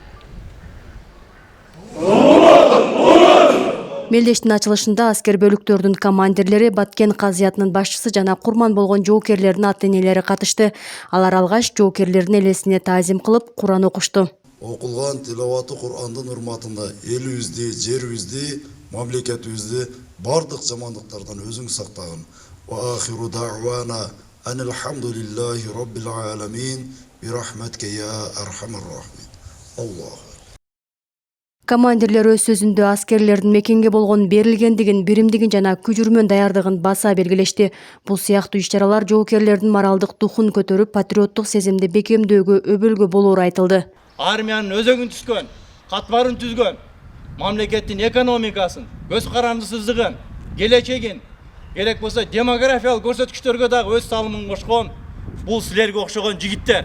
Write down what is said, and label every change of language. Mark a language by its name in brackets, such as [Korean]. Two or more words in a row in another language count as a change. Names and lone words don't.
[Kyrgyz] Мелдештин ачылышында аскер бөлүктөрдүн командирлери, Баткен казыятынын башчысы жана курман болгон жоокерлердин ата-энелери катышты. Алар алгач жоокерлердин элесине таазим кылып, Куран окушту. Окулган тилаваты Курандын урматында элибизди, жерибизди, мамлекетибизди бардык жамандыктардан өзүң сактагын. [Arabic] وآخر دعوانا أن الحمد لله رب العالمين برحمتك يا أرحم الراحمين. الله. [Kyrgyz] Командирлер өз сөзүндө аскерлердин мекенге болгон берилгендигин, биримдигин жана күжүрмөн даярдыгын баса белгилешти. Бул сыяктуу иш-чаралар жоокерлердин моралдык духун көтөрүп, патриоттук сезимди бекемдөөгө өбөлгө болоору айтылды. Армиянын өзөгүн түзгөн, катмарын түзгөн, мамлекеттин экономикасын, көз карандысыздыгын, келечегин, керек болсо демографиялык көрсөткүчтөргө дагы өз салымын кошкон бул силерге окшогон жигиттер.